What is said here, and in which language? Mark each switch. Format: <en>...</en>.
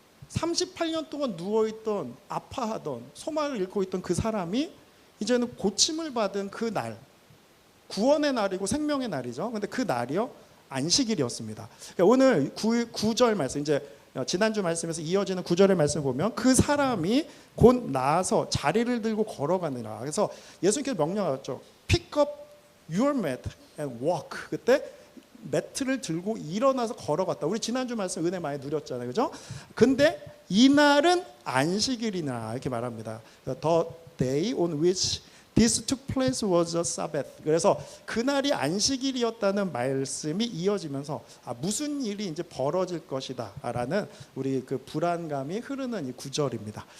<ko>38년 동안 누워있던, 아파하던, 소망을 잃고 있던 그 사람이 이제는 고침을 받은 그 날, 구원의 날이고 생명의 날이죠. 근데 그 날이요, 안식일이었습니다. 그러니까 오늘 9절 말씀, 이제 지난주 말씀에서 이어지는 9절의 말씀을 보면 그 사람이 곧 나아서 자리를 들고 걸어가느라. 그래서 예수님께서 명령하셨죠.</ko> <en>Pick up your mat and walk.</en> <ko>그때 매트를 들고 일어나서 걸어갔다. 우리 지난주 말씀 은혜 많이 누렸잖아요, 그죠? 근데 이날은 안식일이나 이렇게 말합니다.</ko> <en>The day on which this took place was a Sabbath.</en> <ko>그래서 그날이 안식일이었다는 말씀이 이어지면서 무슨 일이 이제 벌어질 것이다라는 우리 그 불안감이 흐르는 이 구절입니다.</ko>